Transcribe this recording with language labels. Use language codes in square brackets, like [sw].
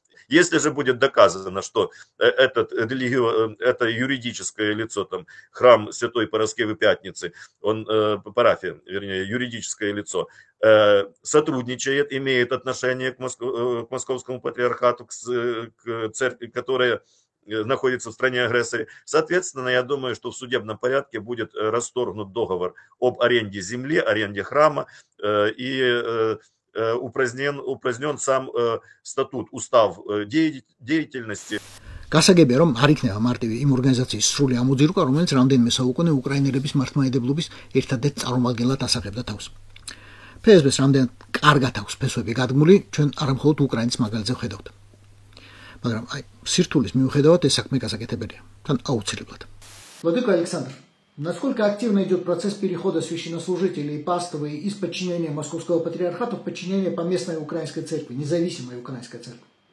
[ru] Если же будет доказано, что это юридическое лицо, там, храм Святой Параскевы Пятницы, парафия, вернее, юридическое лицо, сотрудничает, имеет отношение к московскому патриархату, к церкви, которая находится в стране-агрессоре. Соответственно, я думаю, что в судебном порядке будет расторгнут договор об аренде земли, аренде храма и упразднен сам статут, устав деятельности. [ka] გასაგებია, რომ არ იქნება მარტივი იმ ორგანიზაციის სრული ამოძირკვა, რომელიც რამდენიმე საუკუნე უკრაინელების მართლმადიდებლობის ერთადერთ წარმომადგენლად ასახებდა თავს. ფსბ-ს რამდენად კარგად აქვს ფესვები გადგმული, ჩვენ არ მხოლოდ უკრაინის მაგალითზე ვხედავთ. მაგრამ სირთულის მიუხედავად ეს საქმე გასაკეთებელია, თან აუცილებლად. [ru] Владимир Александр, насколько активно идет процесс перехода священнослужителей и паствы из подчинения Московского патриархата в подчинение поместной украинской церкви, независимой украинской церкви?